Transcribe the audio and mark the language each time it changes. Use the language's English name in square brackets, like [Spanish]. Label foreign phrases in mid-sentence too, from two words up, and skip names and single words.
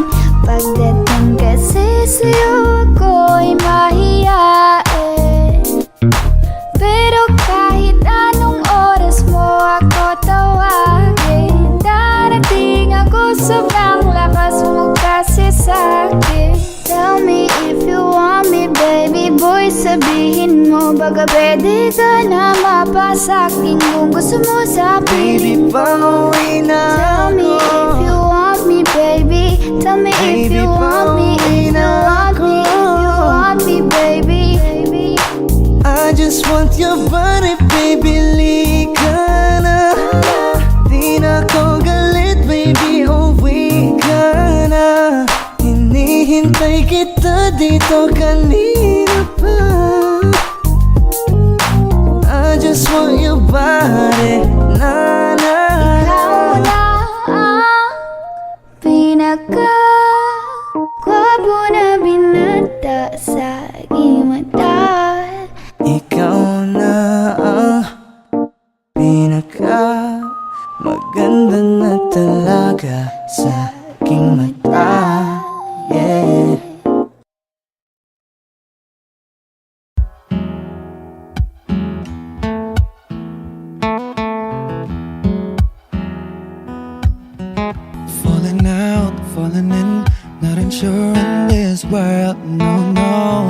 [Filipino] Pagdating kasi sa'yo ako'y mahiyain. Pero kahit anong oras mo ako tawagin, darating ako, sobrang lakas mo kasi sa'kin. [English] Tell me if you want me, baby boy, [Filipino] sabihin mo baka pwede ka na mapasakin kung gusto mo sa Baby, piling ko. pauwi na [English] Tell me if you want me, baby. Tell me if you want me, if you want me, if you want me, baby. I just want your body, baby, [Filipino] lika na. Di na ko galit, baby, oh Hinihintay kita dito kanina pa. [English] I just want your body, na na na. [Filipino] Ikaw na ang pinaka-gwapo na binata sa aking mata. Ikaw na ang pinaka maganda na talaga sa aking mata. Yeah. [English] Falling out, falling in, not unsure in this world, no, no.